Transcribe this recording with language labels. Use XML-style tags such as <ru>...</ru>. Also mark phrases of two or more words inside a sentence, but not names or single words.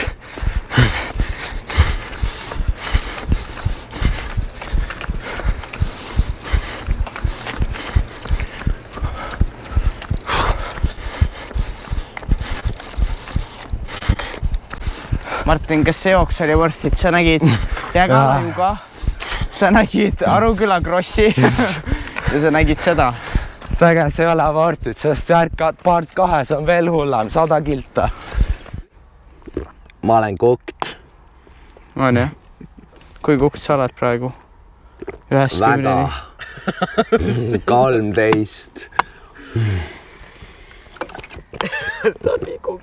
<et>Martin, kas see jooks oli</et> <en>worth it?</en> <et>Sa nägid Jägalaju ka, sa nägid Aruküla Krossi ja sa nägid seda. tegelikult see ei ole</et> <en>worth it,</en> <et>sest part 2 on veel hullem, 100 kilta. ma olen kokt. On jah? Kui kukt sa oled praegu? 1-10-ni? 13. ta on nii kokt.</et>